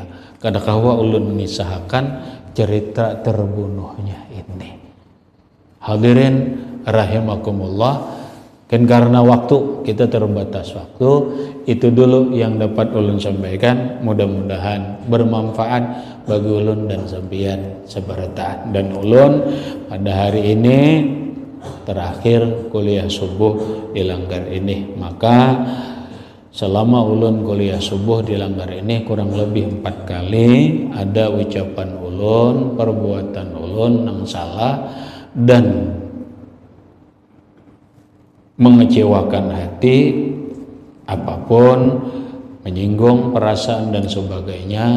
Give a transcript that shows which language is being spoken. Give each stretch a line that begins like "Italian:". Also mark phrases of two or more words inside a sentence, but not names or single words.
Banjar: Kadang-kadang ulun mengisahkan cerita terbunuhnya ini.
Arabic: Hadirin rahimakumullah.
Banjar: Kan karena waktu kita terbatas waktu, itu dulu yang dapat ulun sampaikan. Mudah-mudahan bermanfaat bagi ulun dan sampeyan sabarataan.
Indonesian: Dan ulun pada hari ini terakhir kuliah subuh di Langgar ini. Maka selama ulun kuliah subuh di Langgar ini kurang lebih 4 kali ada ucapan ulun, perbuatan ulun yang salah dan mengecewakan hati, apapun, menyinggung perasaan dan sebagainya.